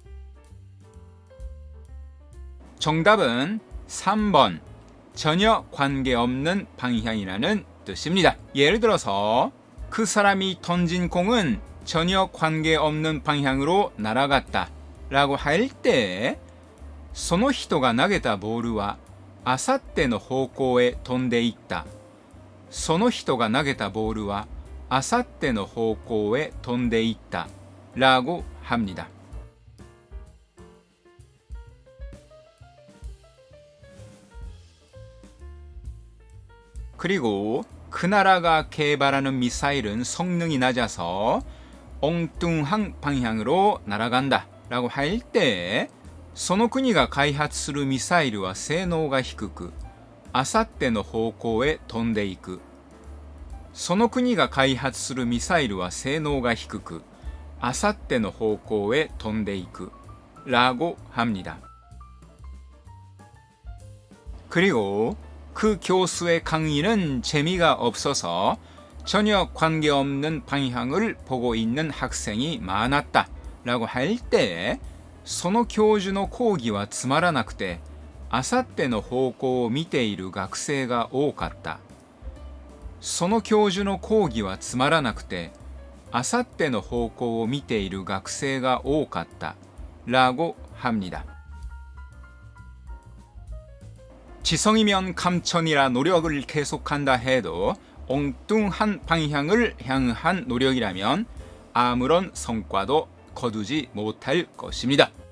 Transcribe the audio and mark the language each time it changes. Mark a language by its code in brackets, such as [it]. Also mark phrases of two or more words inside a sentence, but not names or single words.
[ko] 정답은 3번 전혀 관계없는 방향이라는 뜻입니다. 예를 들어서 그 사람이 던진 공은 전혀 관계없는 방향으로 날아갔다 라고 할 때 [ja] その人が投げたボールはあさっての方向へ飛んでいった。その人が投げたボールはあさっての方向へ飛んでいった [ko] 라고 합니다. 그리고 그 나라가 개발하는 미사일은 성능이 낮아서 엉뚱한 방향으로 날아간다 라고 할 때 [ja] その国が開発するミサイルは性能が低く、あさっての方向へ飛んでいく。その国が開発するミサイルは性能が低く、あさっての方向へ飛んでいく [ko] 라고 합니다. 그리고 그 교수의 강의는 재미가 없어서 전혀 관계없는 방향을 보고 있는 학생이 많았다 라고 할 때 [ja] その教授の講義はつまらなくてあさっての方向を見ている学生が多かった。その教授の講義はつまらなくてあさっての方向を見ている学生が多かった [ko] 라고 합니다. 지성이면 감천이라 노력을 계속한다 해도 엉뚱한 방향을 향한 노력이라면 아무런 성과도 거두지 못할 것입니다.